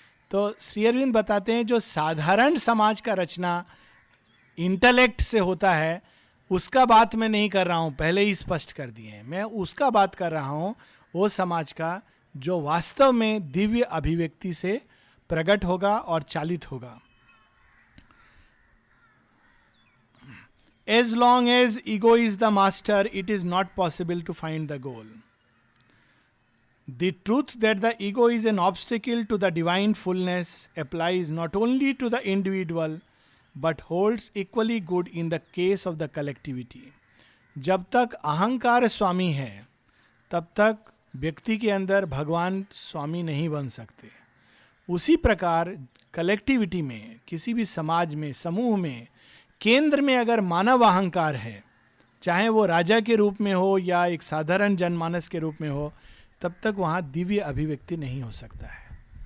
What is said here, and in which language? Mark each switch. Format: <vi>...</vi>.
<hi>तो श्री अरविंद बताते हैं जो साधारण समाज का रचना इंटेलेक्ट से होता है उसका बात मैं नहीं कर रहा हूं, पहले ही स्पष्ट कर दिए हैं। मैं उसका बात कर रहा हूं, वो समाज का जो वास्तव में दिव्य अभिव्यक्ति से प्रकट होगा और चालित होगा।</hi> <en>As long as ego is the master, it is not possible to find the goal. The truth that the ego is an obstacle to the divine fullness applies not only to the individual, but holds equally good in the case of the collectivity.</en> <hi>जब तक अहंकार स्वामी है, तब तक व्यक्ति के अंदर भगवान स्वामी नहीं बन सकते। उसी प्रकार कलेक्टिविटी में, किसी भी समाज में, समूह में, केंद्र में अगर मानव अहंकार है, चाहे वो राजा के रूप में हो या एक साधारण जनमानस के रूप में हो, तब तक वहां दिव्य अभिव्यक्ति नहीं हो सकता है।</hi>